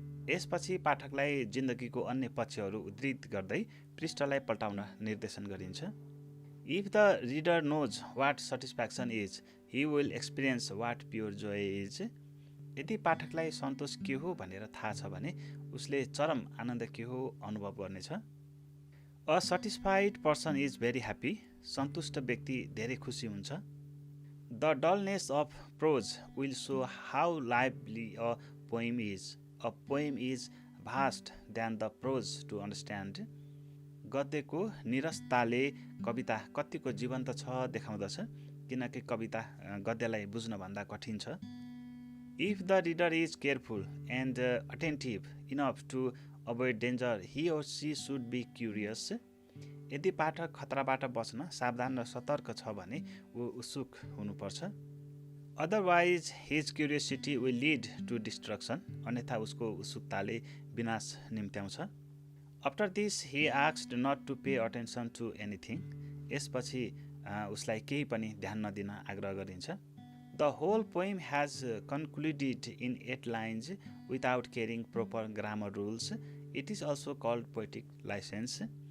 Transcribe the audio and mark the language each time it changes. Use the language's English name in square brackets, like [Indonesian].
[Nepali] यसपछि पाठकलाई जिन्दगीको अन्य पक्षहरू उद्धृत गर्दै पृष्ठलाई पल्टाउन निर्देशन गरिन्छ. [English] If the reader knows what satisfaction is, he will experience what pure joy is. [Nepali] यदि पाठकलाई सन्तोष के हो भनेर थाहा छ भने उसले चरम आनन्द के हो अनुभव गर्नेछ. [English] A satisfied person is very happy. [Nepali] सन्तुष्ट व्यक्ति धेरै खुसी हुन्छ. [English] The dullness of prose will show how lively a poem is. A poem is vast than the prose to understand. [Nepali] गद्यको निरसताले कविता कतिको जीवन्त छ देखाउँदछ, किनकि कविता गद्यलाई बुझ्न भन्दा कठिन छ. [English] If the reader is careful and attentive enough to avoid danger, he or she should be curious. [Nepali] यदि पाठक खतराबाट बच्न सावधान र सतर्क छ भने ऊ उत्सुक हुनुपर्छ. [English] Otherwise, his curiosity will lead to destruction. [Nepali] अन्यथा उसको उत्सुकताले विनाश निम्त्याउँछ. [English] After this, he asked not to pay attention to anything. [Nepali] यसपछि उसलाई केही पनि ध्यान नदिन आग्रह गरिन्छ. [English] The whole poem has concluded in 8 lines without caring proper grammar rules. It is also called poetic license.